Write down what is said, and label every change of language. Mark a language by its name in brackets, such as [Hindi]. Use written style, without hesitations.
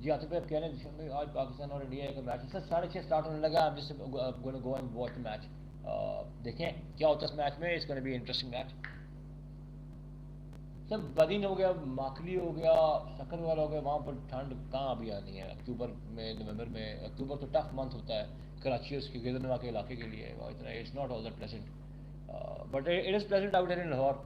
[Urdu] جی آصف بھائی آپ کہہ رہے ہیں آج پاکستان اور انڈیا کا میچ سر 6:30 اسٹارٹ ہونے لگا. [English] I'm just going to go and watch the match. [Urdu] دیکھیں کیا ہوتا ہے اس میچ میں. [English] It's going to be interesting match. [Urdu] سر بدین ہو گیا, ماکلی ہو گیا, سکر والا ہو گیا, وہاں پر ٹھنڈ کہاں ابھی آنی ہے اکتوبر میں, نومبر میں. اکتوبر تو ٹف منتھ ہوتا ہے کراچی اور اس کے گرد نواح کے علاقے کے لیے. اتنا [English] It's not all that pleasant, but it is pleasant out here in Lahore.